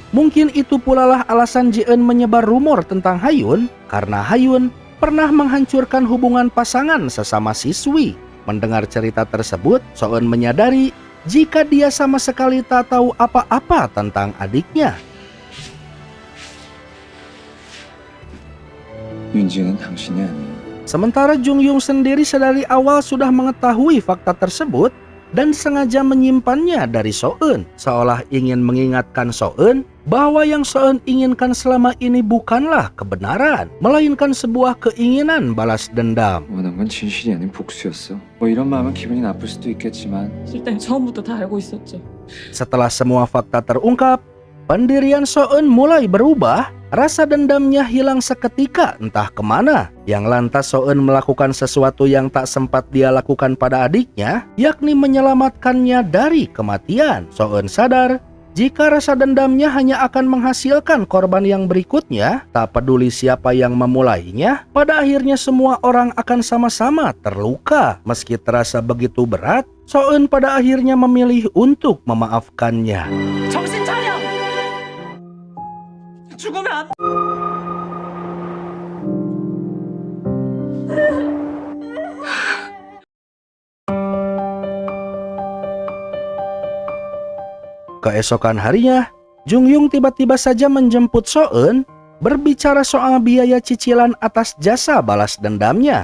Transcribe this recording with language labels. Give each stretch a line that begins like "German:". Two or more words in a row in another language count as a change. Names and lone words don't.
Indonesian: Mungkin itu pula lah alasan Ji-eun menyebar rumor tentang Hayun, karena Hayun pernah menghancurkan hubungan pasangan sesama siswi. Mendengar cerita tersebut, Soeun menyadari jika dia sama sekali tak tahu apa-apa tentang adiknya.
Korean: 윤지는 당신이 아니에요.
Indonesian: Sementara Jungyung sendiri sedari awal sudah mengetahui fakta tersebut dan sengaja menyimpannya dari Soeun, seolah ingin mengingatkan Soeun bahwa yang Soeun inginkan selama ini bukanlah kebenaran, melainkan sebuah keinginan balas dendam.
Korean: 원한 건 진실이 아닌 복수였어. 뭐 이런 마음은 기분이 나쁠 수도 있겠지만 실장이 처음부터 다 알고 있었죠.
Indonesian: Setelah semua fakta terungkap, pendirian Soeun mulai berubah rasa dendamnya hilang seketika entah kemana, yang lantas Soeun melakukan sesuatu yang tak sempat dia lakukan pada adiknya, yakni menyelamatkannya dari kematian. Soeun sadar jika rasa dendamnya hanya akan menghasilkan korban yang berikutnya, tak peduli siapa yang memulainya, pada akhirnya semua orang akan sama-sama terluka. Meski terasa begitu berat, Soeun pada akhirnya memilih untuk memaafkannya.
Korean: 정신 차려! 죽으면 안
Indonesian: Keesokan harinya, Jungyung tiba-tiba saja menjemput Soeun, berbicara soal biaya cicilan atas jasa balas dendamnya.